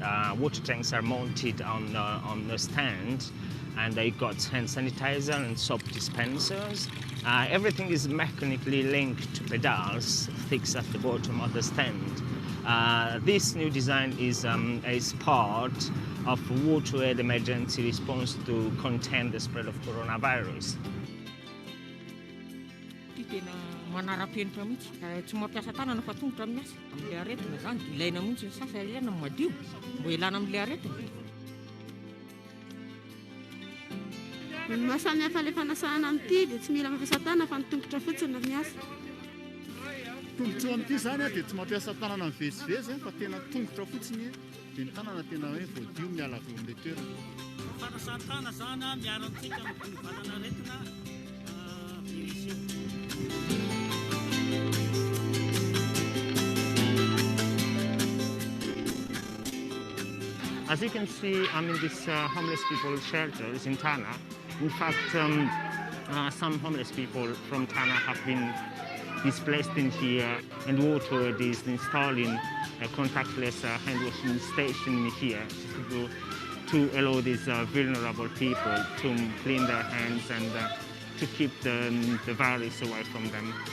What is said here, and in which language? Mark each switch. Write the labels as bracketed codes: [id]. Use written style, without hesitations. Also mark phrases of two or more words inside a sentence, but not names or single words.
[en] Water tanks are mounted on the stand, and you've got hand sanitizer and soap dispensers. Everything is mechanically linked to pedals fixed at the bottom of the stand. This new design is part of WaterAid emergency response to contain the spread of coronavirus. [mg] Tena manara-penitra mihitsy. Tsy mampiasa tanana fa tongotra miasa. Amin'ilay aretina zany, ilaina mihitsy ny sasa ilaina madio, mbo ilana amin'ilay aretina. Mahasamihafa ilay fanasana amin'ity dia tsy mila mampiasa tanana fa ny tongotra fotsiny no miasa. Tongotra amin'ity zany dia tsy mampiasa tanana mivezivezy fa tena tongotra fotsiny dia ny tanana tena hoe voadio miala amin'ilay toerana. Fanasana zany miarantsika amin'ny valana aretina virus. [en] As you can see, I'm in this homeless people shelters in Tana. In fact, some homeless people from Tana have been displaced in here, and WaterAid is installing a contactless hand washing station here to allow these vulnerable people to clean their hands and to keep the virus away from them.